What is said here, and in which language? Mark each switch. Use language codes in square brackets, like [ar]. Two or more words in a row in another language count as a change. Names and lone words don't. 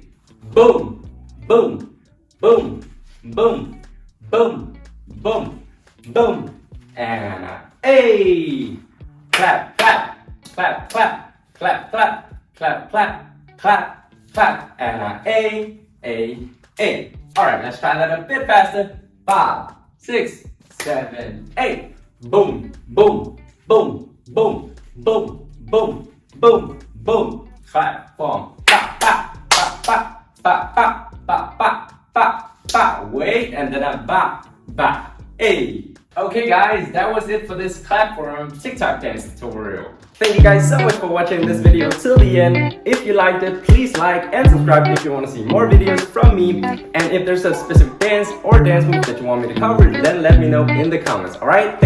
[en] Boom, boom, boom, boom, boom, boom, boom, and clap, clap, clap, clap, clap, clap, clap, clap, clap, clap, and All right, let's try that a bit faster. 5, 6, 7, 8. Boom, boom, boom, boom, boom, boom, boom, boom. Clap, boom, pa, pa, pa, pa, pa, pa, pa, pa, pa, pa. Wait, and then a ba, ba, a. Okay, guys, that was it for this platform TikTok dance tutorial. Thank you guys so much for watching this video till the end. If you liked it, please like and subscribe if you want to see more videos from me. And if there's a specific dance or dance move that you want me to cover, then let me know in the comments.